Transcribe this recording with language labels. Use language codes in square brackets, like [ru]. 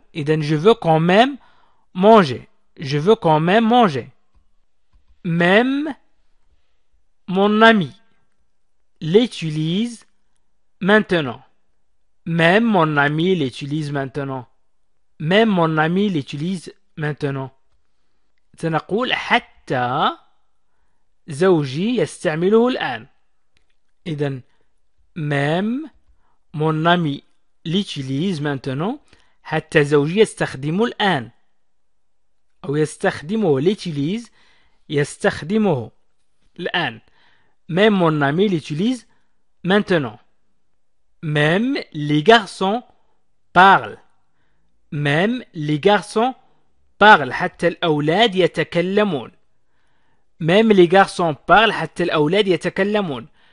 [ar] إذن [fr] je veux quand même manger. Je veux quand même manger. Même mon ami l'utilise maintenant. Même mon ami l'utilise maintenant. Même mon ami l'utilise maintenant. [ar] سنقول حتى زوجي يستعمله الآن. إذن [fr] même mon ami l'utilise maintenant. [ar] حتى زوجي يستخدمه الآن. أو يستخدمه [fr] l'utilise [ar] يستخدمه الآن. [fr] Même mon ami l'utilise maintenant. Même les garçons parlent. Même les garçons parlent. [ar] حتى الأولاد يتكلمون. [fr] Même les garçons parlent. [ar] حتى الأولاد يتكلمون.